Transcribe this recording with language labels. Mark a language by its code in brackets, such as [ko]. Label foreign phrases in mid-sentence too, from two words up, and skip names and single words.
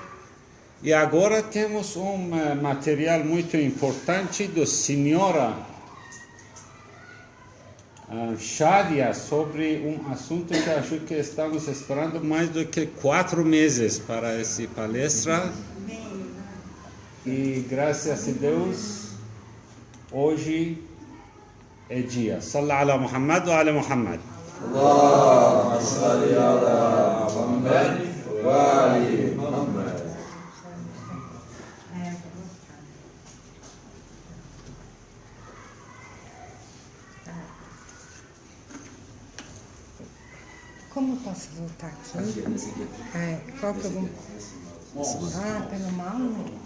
[pt] E agora temos um material muito importante da senhora Shadia sobre um assunto que acho que estamos esperando mais do que 4 meses para essa palestra. E graças a Deus, hoje é dia. [ar] صلى الله على محمد وعلى محمد. اللهم صل على محمد وآل محمد. [pt] Como eu posso voltar aqui? Qual que eu vou... tá no mal, né?